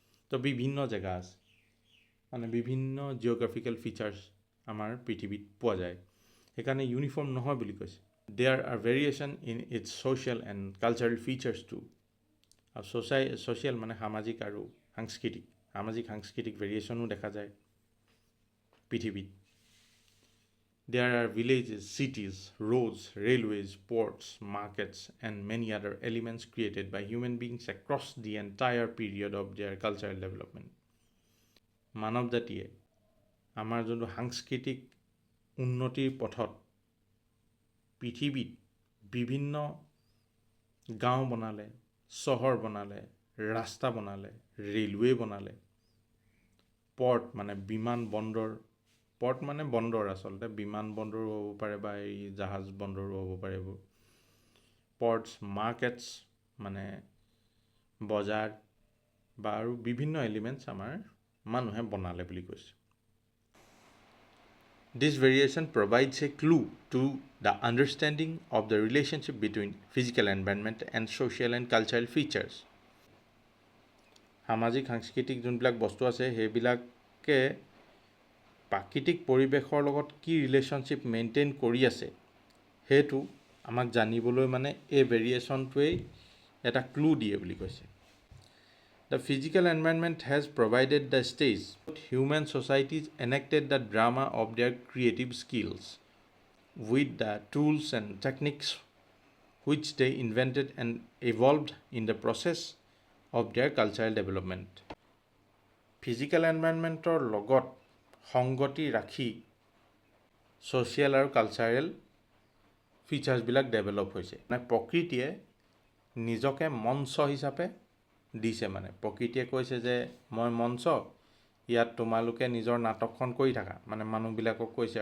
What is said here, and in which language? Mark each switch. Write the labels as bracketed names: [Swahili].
[Assamese] তো বিভিন্ন জেগা আছে, মানে বিভিন্ন জিঅ'গ্ৰাফিকেল ফিচাৰ্ছ আমাৰ পৃথিৱীত পোৱা যায়, সেইকাৰণে ইউনিফৰ্ম নহয় বুলি কৈছে। [English] There are variation in its social and cultural features too. [Assamese] আৰু ছ'চিয়েল মানে সামাজিক আৰু সাংস্কৃতিক ভেৰিয়েশ্যনো দেখা যায় পৃথিৱীত। [English] There are villages, cities, roads, railways, ports, markets, and many other elements created by human beings across the entire period of their cultural development. [Assamese] মানৱ জাতিয়ে আমাৰ যোনটো সাংস্কৃতিক উন্নতিৰ পথত পৃথিৱীত বিভিন্ন গাঁও বনালে, চহৰ বনালে, ৰাস্তা বনালে, ৰেলৱে বনালে, পৰ্ট মানে বিমান বন্দৰ, পৰ্ট মানে বন্দৰ, আচলতে বিমান বন্দৰো হ'ব পাৰে বা এই জাহাজ বন্দৰো হ'ব পাৰে এইবোৰ। পৰ্টছ, মাৰ্কেটছ মানে বজাৰ বা আৰু বিভিন্ন এলিমেণ্টছ আমাৰ মানুহে বনালে বুলি কৈছে। [English] This variation provides a clue to the understanding of the relationship between physical environment and social and cultural features. [Assamese] সামাজিক সাংস্কৃতিক যোনবিলাক বস্তু আছে সেইবিলাকে প্ৰাকৃতিক পৰিৱেশৰ লগত কি ৰিলেশ্যনশ্বিপ মেইনটেইন কৰি আছে সেইটো আমাক জানিবলৈ মানে এই ভেৰিয়েশ্যনটোৱেই এটা ক্লু দিয়ে বুলি কৈছে। [English] The physical environment has provided the stage. Human societies enacted the drama of their creative skills with the tools and techniques which they invented and evolved in the process of their cultural development. [Assamese] Physical environmentor লগত সংগতি ৰাখি social আৰু cultural ফিচাৰ্ছবিলাক develop হৈছে। মানে প্ৰকৃতিয়ে নিজকে মঞ্চ হিচাপে দিছে, মানে প্ৰকৃতিয়ে কৈছে যে মই মঞ্চ, ইয়াত তোমালোকে নিজৰ নাটকখন কৰি থাকা, মানে মানুহবিলাকক কৈছে।